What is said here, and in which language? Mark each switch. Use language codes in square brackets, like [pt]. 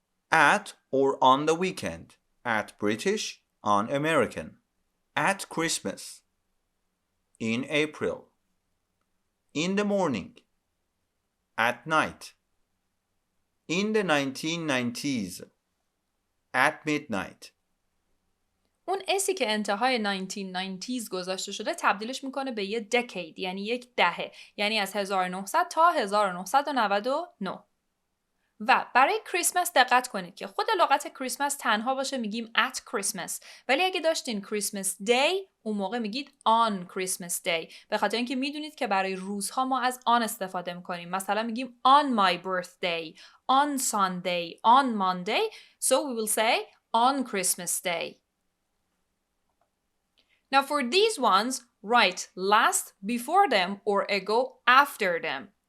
[en] at or on the weekend, at British, on American, at Christmas, in April, in the morning, at night, in the 1990s, at midnight. [fa] اون اسی که انتهای 1990s گذاشته شده تبدیلش میکنه به یه decade، یعنی یک دهه، یعنی از 1900 تا 1999. و برای کریسمس دقت کنید که خود لغت کریسمس تنها باشه میگیم [en] at Christmas، [fa] ولی اگه داشتین Christmas Day اون موقع میگید [en] on Christmas Day، [fa] به خاطر اینکه میدونید که برای روزها ما از on استفاده میکنیم. مثلا میگیم [en] on my birthday، on Sunday، on Monday، so we will say on Christmas Day. Now for these ones, write last before them or ago after them.